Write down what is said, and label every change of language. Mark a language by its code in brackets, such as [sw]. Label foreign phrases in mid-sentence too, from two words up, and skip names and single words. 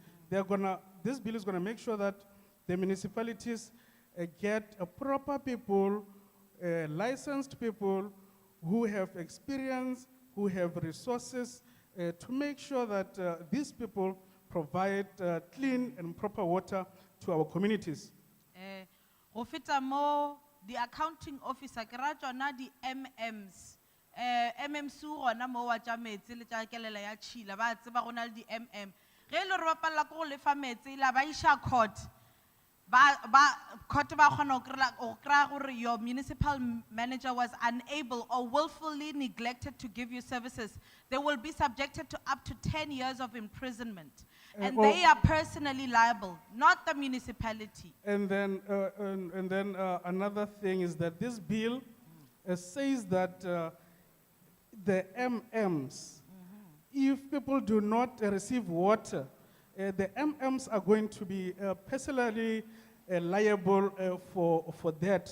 [en] This bill is gonna make sure that the municipalities get a proper people, licensed people who have experience, who have resources, to make sure that these people provide clean and proper water to our communities. [nso] Go feta mo, [en] the accounting officer, [nso] ke ra tsona di MMs. MMs o gona mo wa tša metsi le tša kelela ya tšhila, ba tseba go na le di MM. Ge le re ba palela ko go lefa metsi, la ba iša court. [en] Court [nso] ba kgona go kry-a gore [en] your municipal manager was unable or willfully neglected to give you services. They will be subjected to up to 10 years of imprisonment. And they are personally liable, not the municipality. And then another thing is that this bill says that the MMs, if people do not receive water, the MMs are going to be personally liable for that.